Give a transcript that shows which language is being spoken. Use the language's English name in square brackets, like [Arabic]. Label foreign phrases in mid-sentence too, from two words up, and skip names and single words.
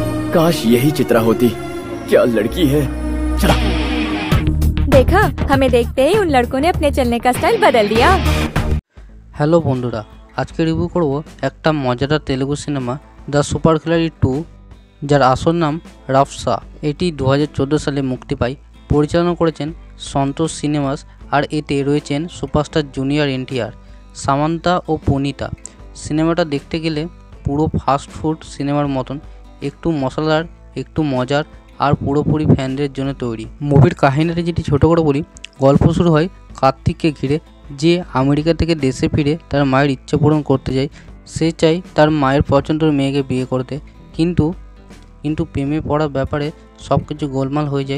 [Hindi] काश यही चित्रा होती। क्या लड़की है। चला। देखा, हमें देखते ही उन लड़कों ने अपने चलने का स्टाइल बदल दिया। [Bangla] হেলো বন্ধুরা, আজ কে রিভিউ করব এক মজাদার তেলুগু সিনেমা দ্য সুপার খিলাড়ি 2 যার আসল নাম রাফসা। এটি 2014 সালে মুক্তি পায়। পরিচালনা করেছেন সন্তোষ সিনেমাস আর এতে রয়েছেন সুপারস্টার জুনিয়র এনটিআর, সামান্থা আর পনীতা। সিনেমাটা দেখতে গেলে পুরো ফাস্ট ফুড সিনেমার মতন, একটু মশলার একটু মজার আর পুরোপুরি ফ্যানদের জন্য তৈরি। মুভির কাহিনীটা যদি ছোট করে বলি, গল্প শুরু হয় কার্তিক কে ঘিরে যে আমেরিকা থেকে দেশে ফিরে তার মায়ের ইচ্ছা পূরণ করতে যায়। সে চায় তার মায়ের পছন্দের মেয়েকে বিয়ে করতে, কিন্তু প্রেমে পড়ার ব্যাপারে সবকিছু গোলমাল হয়ে যায়।